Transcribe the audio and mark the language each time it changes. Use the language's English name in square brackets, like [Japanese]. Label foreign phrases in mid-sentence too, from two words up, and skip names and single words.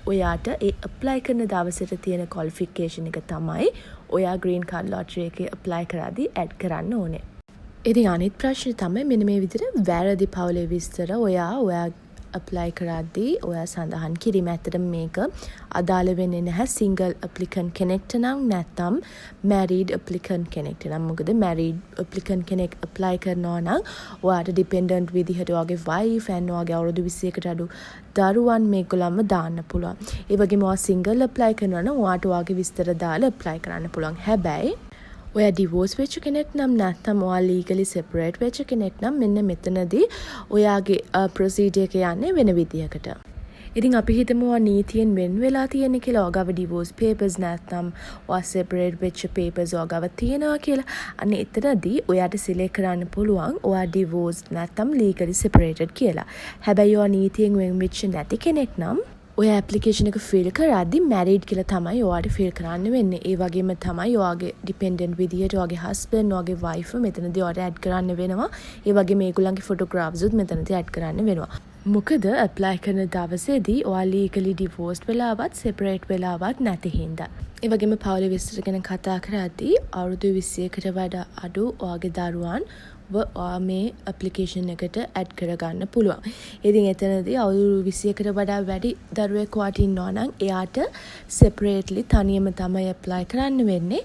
[Sinhala] ඔයාට ඒ apply කරන දවසට තියෙන qualification එක තමයි ඔයා [English] green card lottery [Sinhala] එකේ apply කරද්දී add කරන්න ඕනේ. ඉතින් අනිත් ප්‍රශ්නේ තමයි මෙන්න මේ විදිහට වැරදි පවුලේ විස්තර ඔයා apply කරද්දී ඔයා සඳහන් කිරීම. ඇත්තටම මේක අදාළ වෙන්නේ නැහැ [English] single applicant [Sinhala] කෙනෙක්ට නම් නැත්නම් [English] married applicant [Sinhala] කෙනෙක්ට නම්. මොකද [English] married applicant [Sinhala] කෙනෙක් apply කරනවා නම් ඔයාට dependent විදිහට ඔයාගේ [English] wife and [Sinhala] ඔයාගේ අවුරුදු 21කට අඩු දරුවන් මේගොල්ලන්ම දාන්න පුළුවන්. ඒ වගේම ඔයා single apply කරනවා නම් ඔයාට ඔයාගේ විස්තර දාලා apply කරන්න පුළුවන්. හැබැයි ඔයා divorce වෙච්ච කෙනෙක් නම් නැත්නම් ඔයා [English] legally separate [Sinhala] වෙච්ච කෙනෙක් නම් මෙන්න මෙතනදී ඔයාගේ procedure එක යන්නේ වෙන විදියකට. ඉතින් අපි හිතමු ඔයා නීතියෙන් වෙන් වෙලා තියෙන කියලා. ඔයාගාව [English] divorce papers [Sinhala] නැත්නම් ඔයා separate වෙච්ච papers ඔයාගාව තියෙනවා කියලා. අන්න එතනදී ඔයාට select කරන්න පුළුවන් ඔයා divorced නැත්නම් [English] legally separated [Sinhala] කියලා. හැබැයි ඔයා නීතියෙන් වෙන් වෙච්ච නැති කෙනෙක් නම් ඔය application එක fill කරද්දී married කියලා තමයි ඔයාට fill කරන්න වෙන්නේ. ඒ වගේම තමයි ඔයාගේ dependent විදියට ඔයාගේ husband ඔයාගේ wife මෙතනදී ඔයාට add කරන්න වෙනවා. ඒ වගේම මේගොල්ලන්ගේ photographs උත් මෙතනදී add කරන්න වෙනවා. මොකද apply කරන දවසේදී ඔයා [English] legally divorced [Sinhala] වෙලාවත් separate වෙලාවත් නැති හින්දා. ඒ වගේම පවුලේ විස්තර ගැන කතා කරද්දී අවුරුදු 21කට වඩා අඩු ඔයාගේ දරුවන් මේ application එකට add කරගන්න පුළුවන්. ඉතින් එතනදී අවුරුදු 21කට වඩා වැඩි දරුවෙක් වාට ඉන්නවා නම් එයාට separately තනියම තමයි apply කරන්න වෙන්නේ.